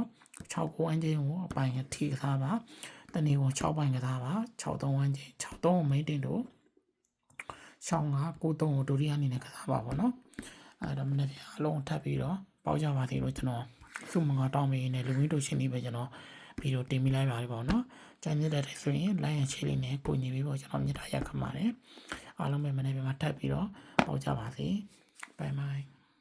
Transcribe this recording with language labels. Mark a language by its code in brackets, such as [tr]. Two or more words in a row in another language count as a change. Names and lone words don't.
[my] 6 9 အင်းချင်းကိုအပိုင်ထိကစားပါတနေ့ကို6ပိုင်းကစားပါ6 3ဝန်းချင်း6 3ကိုမိတ်တင်တို့6 5 9 3ကိုဒုတိယအနေနဲ့ကစားပါပေါ့နော်အဲ့တော့မနေ့ကအလုံးထပ်ပြီးတော့ပေါက်ကြပါသေးလို့ကျွန်တော်စုမငါတောင်းပေးနေလူဝင်တို့ရှင်းနေပဲကျွန်တော်ဗီဒီယိုတင်ပြလိုက်ပါပြီပေါ့နော်ကြံရတဲ့ဆိုရင် [en] like and share [my] လေးနဲ့ကိုညီပြီးပေါ့ကျွန်တော်မြတ်တာရက်ခပါတယ်အားလုံးပဲမနေ့ကမှထပ်ပြီးတော့ပေါက်ကြပါစေ [en] bye bye